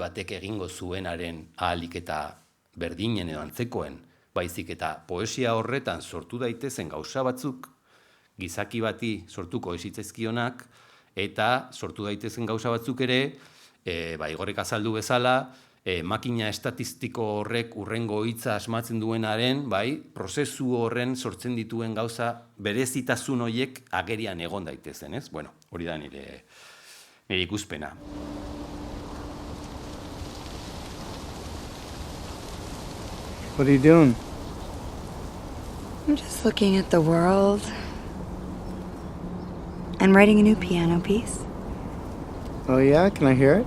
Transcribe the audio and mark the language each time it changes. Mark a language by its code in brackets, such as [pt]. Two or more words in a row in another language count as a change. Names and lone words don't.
[eu] batek egingo zuenaren ahalik eta berdinen edo antzekoen, baizik eta poesia horretan sortu daitezen gauza batzuk, gizaki bati sortuko ezitzezkionak, eta sortu daitezen gauza batzuk ere, Igorrek azaldu bezala, makina estatistiko horrek urrengo hitza asmatzen duenaren, prozesu horren sortzen dituen gauza berezitasun horiek agerian egon daitezen, ez? Bueno, hori da nire ikuspena. [en] What are you doing? I'm just looking at the world and writing a new piano piece. Oh yeah? Can I hear it?